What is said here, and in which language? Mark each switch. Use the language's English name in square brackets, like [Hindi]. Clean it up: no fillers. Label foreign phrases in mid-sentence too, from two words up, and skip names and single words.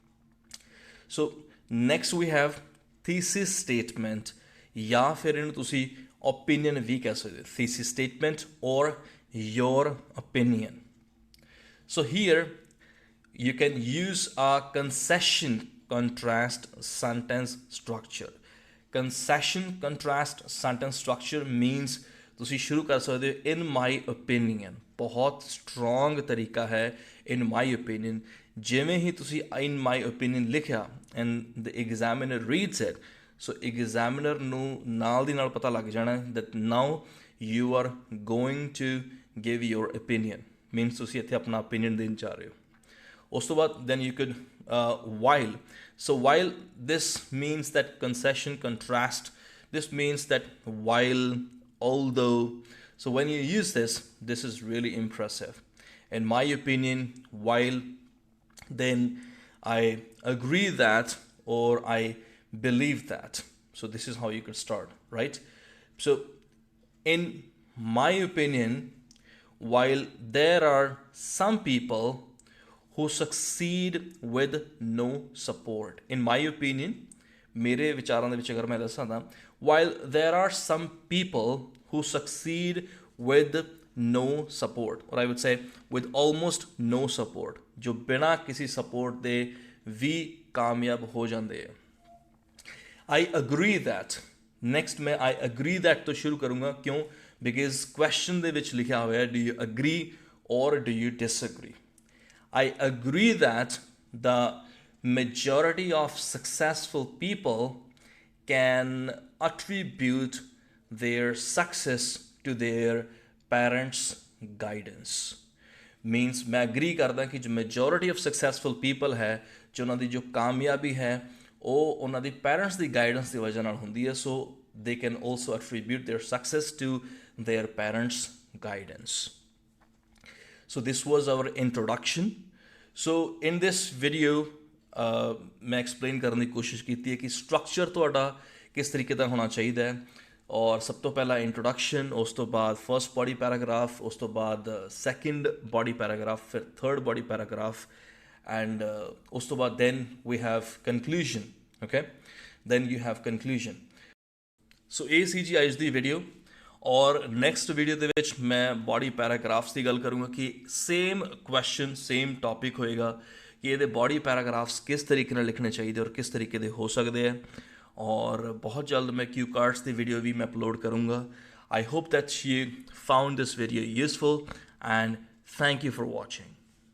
[English] so next we have thesis statement, [Punjabi] ਜਾਂ ਫਿਰ ਇਹਨੂੰ ਤੁਸੀਂ ਓਪੀਨੀਅਨ ਵੀ ਕਹਿ ਸਕਦੇ ਹੋ, [English] thesis statement or your opinion. so here you can use a concession contrast sentence structure. Concession contrast sentence structure means [Punjabi] ਤੁਸੀਂ ਸ਼ੁਰੂ ਕਰ ਸਕਦੇ ਹੋ [English] in my opinion। [Punjabi] ਬਹੁਤ ਸਟਰੋਂਗ ਤਰੀਕਾ ਹੈ [English] in my opinion। [Punjabi] ਜਿਵੇਂ ਹੀ ਤੁਸੀਂ [English] in my opinion ਲਿਖਿਆ and the examiner reads it, so examiner [Punjabi] ਨੂੰ ਨਾਲ ਦੀ ਨਾਲ ਪਤਾ ਲੱਗ ਜਾਣਾ [English] that now you are going to give your opinion, means [Punjabi] ਤੁਸੀਂ ਇੱਥੇ ਆਪਣਾ [English] opinion [Punjabi] ਦੇਣ ਜਾ ਰਹੇ ਹੋ। ਉਸ ਤੋਂ ਬਾਅਦ [English] then you could while. So while, this means that concession contrast, this means that while, although. So when you use this, this is really impressive. In my opinion, while, then I agree that, or I believe that. So this is how you could start, right? So in my opinion, while there are some people who succeed with no support. In my opinion, [Punjabi] ਮੇਰੇ ਵਿਚਾਰਾਂ ਦੇ ਵਿੱਚ ਅਗਰ ਮੈਂ ਦੱਸਾਂ ਤਾਂ [English] while there are some people who succeed with no support, or I would say with almost no support, [Punjabi] ਜੋ ਬਿਨਾਂ ਕਿਸੇ ਸਪੋਰਟ ਦੇ ਵੀ ਕਾਮਯਾਬ ਹੋ ਜਾਂਦੇ ਹੈ। [English] I agree that, next ਮੈਂ I agree that [Punjabi] ਤੋਂ ਸ਼ੁਰੂ ਕਰੂੰਗਾ, ਕਿਉਂ? [English] Because question [Punjabi] ਦੇ ਵਿੱਚ ਲਿਖਿਆ ਹੋਇਆ [English] do you agree or do you disagree? I agree that the majority of successful people can attribute their success to their parents' guidance. [Punjabi] Means ਮੈਂ agree ਕਰਦਾ ਕਿ ਜੋ [English] majority of successful people [Punjabi] ਹੈ, ਜੋ ਉਹਨਾਂ ਦੀ ਜੋ ਕਾਮਯਾਬੀ ਹੈ ਉਹ ਉਹਨਾਂ ਦੀ parents ਦੀ guidance ਦੀ ਵਜ੍ਹਾ ਨਾਲ ਹੁੰਦੀ ਹੈ। [English] So they can also attribute their success to their parents' guidance. So this was our introduction. So in this video [Punjabi] मैं explain ਕਰਨ ਦੀ ਕੋਸ਼ਿਸ਼ ਕੀਤੀ ਹੈ ਕਿ structure ਤੁਹਾਡਾ ਕਿਸ ਤਰੀਕੇ ਦਾ ਹੋਣਾ ਚਾਹੀਦਾ ਹੈ। ਔਰ ਸਭ ਤੋਂ ਪਹਿਲਾਂ introduction, ਉਸ ਤੋਂ ਬਾਅਦ [English] first body paragraph, [Punjabi] ਉਸ ਤੋਂ ਬਾਅਦ [English] second body paragraph, ਫਿਰ third body paragraph, and [Punjabi] ਉਸ ਤੋਂ ਬਾਅਦ [English] then we have conclusion. Okay, then you have conclusion. [Punjabi] So ਇਹ ਸੀ ਜੀ ਅੱਜ ਦੀ ਵੀਡੀਓ। ਔਰ [English] next video [Punjabi] ਦੇ ਵਿੱਚ ਮੈਂ [English] body paragraphs [Punjabi] ਦੀ ਗੱਲ ਕਰੂੰਗਾ ਕਿ [English] same question same topic [Punjabi] ਹੋਏਗਾ ਕਿ ਇਹਦੇ [English] body paragraphs [Punjabi] ਕਿਸ ਤਰੀਕੇ ਨਾਲ ਲਿਖਣੇ ਚਾਹੀਦੇ ਔਰ ਕਿਸ ਤਰੀਕੇ ਦੇ ਹੋ ਸਕਦੇ ਹੈ। ਔਰ ਬਹੁਤ ਜਲਦ ਮੈਂ [English] cue cards [Punjabi] ਦੀ ਵੀਡੀਓ ਵੀ ਮੈਂ ਅਪਲੋਡ ਕਰੂੰਗਾ। [English] I hope that you found this video useful, and thank you for watching.